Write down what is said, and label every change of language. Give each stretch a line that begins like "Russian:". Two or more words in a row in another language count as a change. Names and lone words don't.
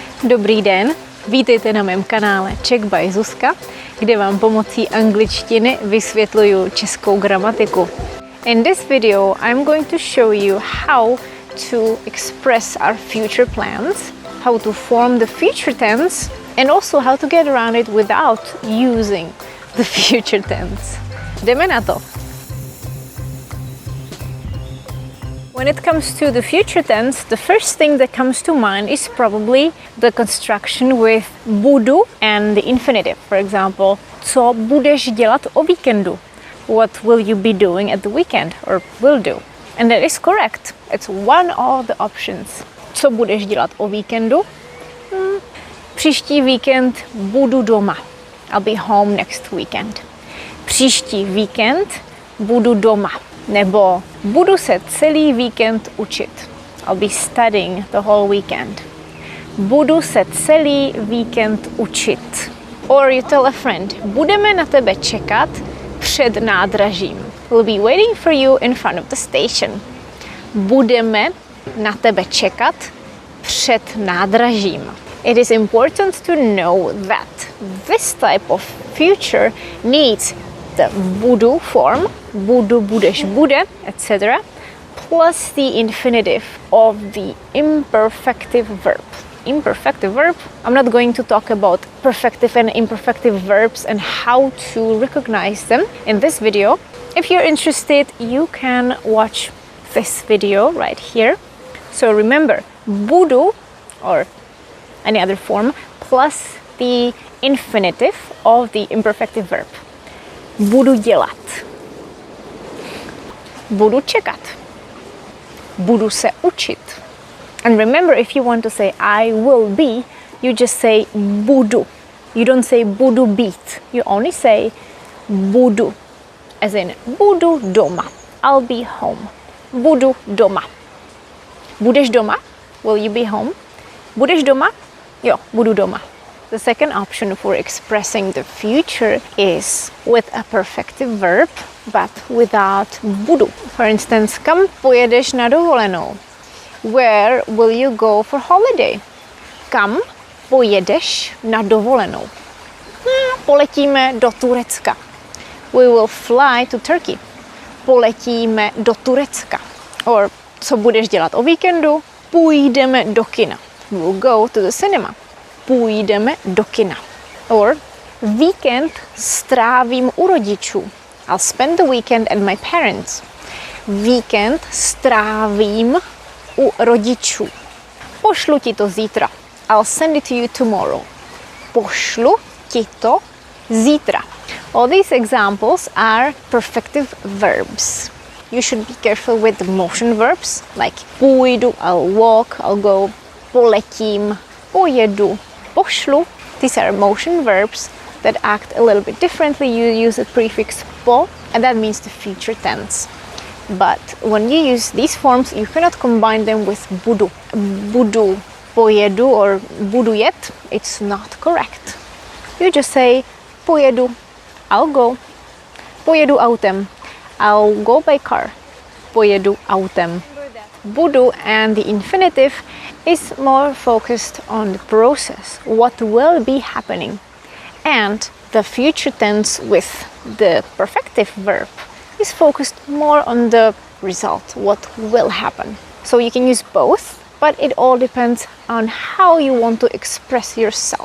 Czech: Dobrý den, vítejte na mém kanále Czech by Zuzka, kde vám pomocí angličtiny vysvětluju českou gramatiku.
English: In this video, I'm going to show you how to express our future plans, how to form the future tense, and also how to get around it without using the future tense.
Czech: Jdeme na to!
English: When it comes to the future tense, the first thing that comes to mind is probably the construction with budu and the infinitive. For example,
Czech: co budeš dělat o víkendu?
English: What will you be doing at the weekend or will do? And that is correct. It's one of the options.
Czech: Co budeš dělat o víkendu? Příští víkend budu doma.
English: I'll be home next weekend.
Czech: Příští víkend budu doma. Nebo budu se celý víkend učit.
English: I'll be studying the whole weekend.
Czech: Budu se celý víkend učit.
English: Or you tell a friend,
Czech: budeme na tebe čekat před nádražím.
English: We'll be waiting for you in front of the station.
Czech: Budeme na tebe čekat před nádražím.
English: It is important to know that this type of future needs the budu form,
Czech: budu, budeš, bude,
English: etc., plus the infinitive of the imperfective verb. Imperfective verb, I'm not going to talk about perfective and imperfective verbs and how to recognize them in this video. If you're interested, you can watch this video right here. So remember, budu, or any other form, plus the infinitive of the imperfective verb.
Czech: Budu dělat. Budu čekat. Budu se učit.
English: And remember, if you want to say I will be, you just say budu. You don't say
Czech: budu být.
English: You only say budu. As in,
Czech: budu doma.
English: I'll be home.
Czech: Budu doma. Budeš doma?
English: Will you be home?
Czech: Budeš doma? Jo, budu doma.
English: The second option for expressing the future is with a perfective verb, but without budu. For instance,
Czech: kam pojedeš na dovolenou?
English: Where will you go for holiday?
Czech: Kam pojedeš na dovolenou? Poletíme do Turecka.
English: We will fly to Turkey.
Czech: Poletíme do Turecka. Or co budeš dělat o víkendu? Půjdeme do kina.
English: We'll go to the cinema.
Czech: Půjdeme do kina. Or víkend strávím u rodičů.
English: I'll spend the weekend at my parents.
Czech: Víkend strávím u rodičů. Pošlu ti to zítra.
English: I'll send it to you tomorrow.
Czech: Pošlu ti to zítra.
English: All these examples are perfective verbs. You should be careful with the motion verbs like půjdu, I'll walk, I'll go,
Czech: poletím, pojedu, pošlu.
English: These are motion verbs that act a little bit differently. You use the prefix po, and that means the future tense. But when you use these forms, you cannot combine them with budu.
Czech: Budu pojedu or budu jet,
English: it's not correct. You just say pojedu, I'll go.
Czech: Pojedu autem,
English: I'll go by car.
Czech: Pojedu autem.
English: Budu and the infinitive is more focused on the process, what will be happening. And the future tense with the perfective verb is focused more on the result, what will happen. So you can use both, but it all depends on how you want to express yourself.